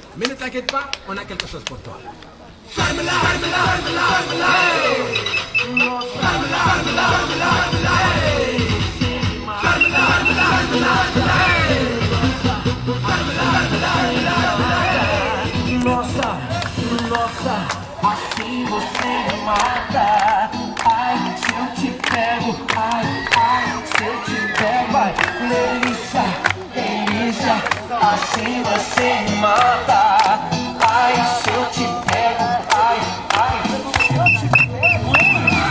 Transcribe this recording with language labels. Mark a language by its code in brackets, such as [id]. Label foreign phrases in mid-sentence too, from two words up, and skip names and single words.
[fr] Mais ne t'inquiète pas, on a quelque chose pour toi. Ferme-la, ferme-la, ferme-la, ferme-la. Ferme-la, ferme-la, ferme-la, ferme-la. Ferme-la, ferme-la, ferme-la, ferme-la. [pt] Nossa, nossa, assim você me mata. Ai, se eu te pego, ai, se eu te pego, vai. Delícia, delícia, assim você me mata. Ai, se eu te pego, ai, se eu te pego, hein?